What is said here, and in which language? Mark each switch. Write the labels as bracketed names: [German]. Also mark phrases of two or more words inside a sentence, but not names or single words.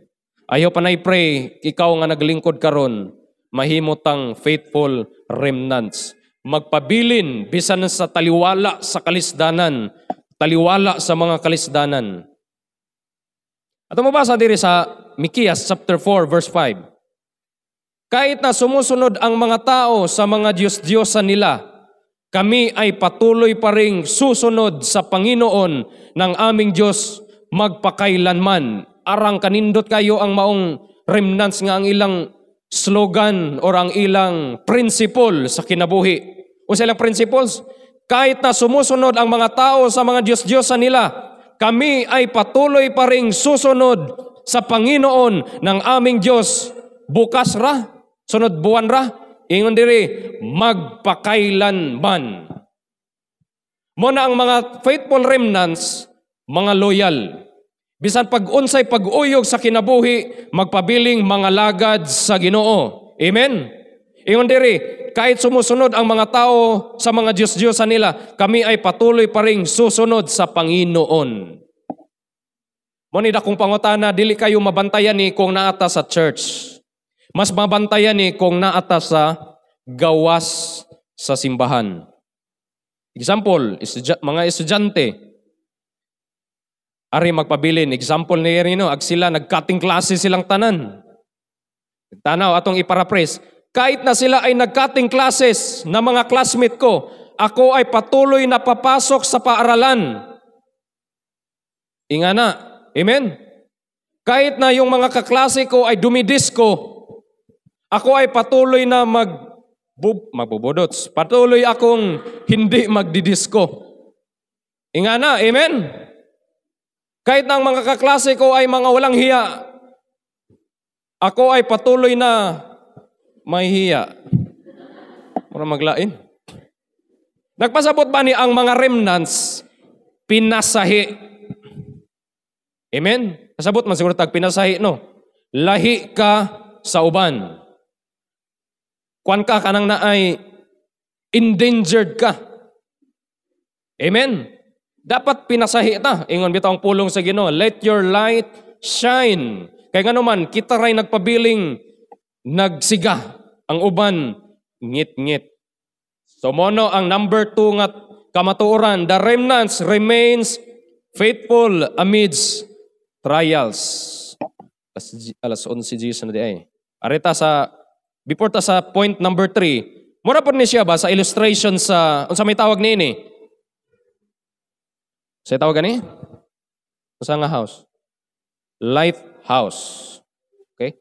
[Cebuano] Ayaw pa na-pray, ikaw nga naglingkod karon, mahimotang [English] faithful remnants. [Cebuano] Magpabilin bisan sa taliwala sa kalisdanan, taliwala sa mga kalisdanan. At mabasa diri sa Mikias [English] chapter 4 verse 5. [Filipino] Kahit na sumusunod ang mga tao sa mga Diyos-Diyosan nila, kami ay patuloy pa ring susunod sa Panginoon ng aming Diyos magpakailanman. [Cebuano] Arang kanindot kayo ang maong remnants nga ang ilang slogan or ang ilang principle sa kinabuhi. O sa ilang principles, [Filipino] kahit na sumusunod ang mga tao sa mga Diyos-Diyosan nila, kami ay patuloy pa ring susunod sa Panginoon ng aming Diyos. [Cebuano] Bukas ra, sunod buwan ra, ingon diri, magpakailanman. Muna ang mga [English] faithful remnants, [Cebuano] mga loyal. Bisan pag-unsay pag-uyog sa kinabuhi, magpabiling mga lagad sa Ginoo. Amen? Ingon diri, [Filipino] kahit sumusunod ang mga tao sa mga Diyos-Diyosan nila, kami ay patuloy pa ring susunod sa Panginoon. [Cebuano] Muna dakong pangutana, dili kayo mabantayan ni kung naata sa church. Mas mabantayan ni kung naata sa gawas sa simbahan. Example, mga estudyante, ari magpabilin, example ni Rino, ag sila, nag- [English] cutting classes [Cebuano] silang tanan. Tanaw, atong iparaphrase, [Filipino] kahit na sila ay nag- [English] cutting classes [Filipino] na mga classmate ko, ako ay patuloy na papasok sa paaralan. [Cebuano] Ingana, amen? [Filipino] Kahit na yung mga kaklase ko ay dumidisko, ako ay patuloy na magbubudots. Patuloy akong hindi magdidisko. [Cebuano] Ingana, amen? [Filipino] Kahit na ang mga kaklase ko ay mga walang hiya, ako ay patuloy na may hiya. [Cebuano] Para maglain. Nagpasabot ba ni ang mga remnants pinasahi? Amen? Pasabot man siguro tag pinasahi, no? Lahi ka sa uban. Kuan ka kanang naay endangered ka. Amen? Dapat pinasahi ta. Ingon bitaw ang pulong sa Ginoo, [English] let your light shine. [Filipino] Kaya nga naman, [Cebuano] kita ray nagpabiling nagsiga. Ang uban, ngit-ngit. So mono ang number 2 nga kamatuoran, [English] the remnants remains faithful amidst trials. [Cebuano] Alas 11 G's na di ay. Arita sa, before ta sa point number 3, mura po ni siya ba sa illustration sa, unsa may tawag ni ini? Sa tawag gani? Sa nga house? Lighthouse. Okay?